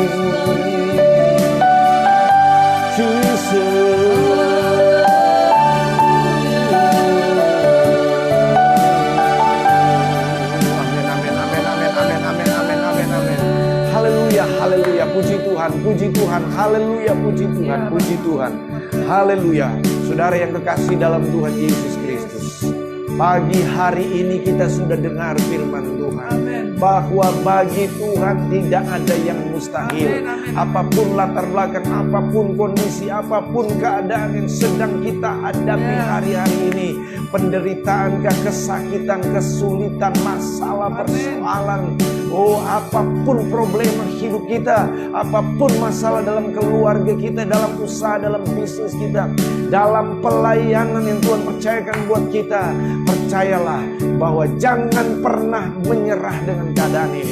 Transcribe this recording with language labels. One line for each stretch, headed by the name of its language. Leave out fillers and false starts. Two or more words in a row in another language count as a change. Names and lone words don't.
Indonesian: Haleluya, puji Tuhan, puji Tuhan, haleluya, puji Tuhan, puji Tuhan, haleluya. Saudara yang kekasih dalam Tuhan Yesus Kristus, pagi hari ini kita sudah dengar firman Tuhan, bahwa bagi Tuhan tidak ada yang mustahil. Apapun latar belakang, apapun kondisi, apapun keadaan yang sedang kita hadapi hari-hari ini, penderitaan, kesakitan, kesulitan, masalah, persoalan, apapun problema hidup kita, apapun masalah dalam keluarga kita, dalam usaha, dalam bisnis kita, dalam pelayanan yang Tuhan percayakan buat kita, percayalah bahwa jangan pernah menyerah dengan keadaan ini.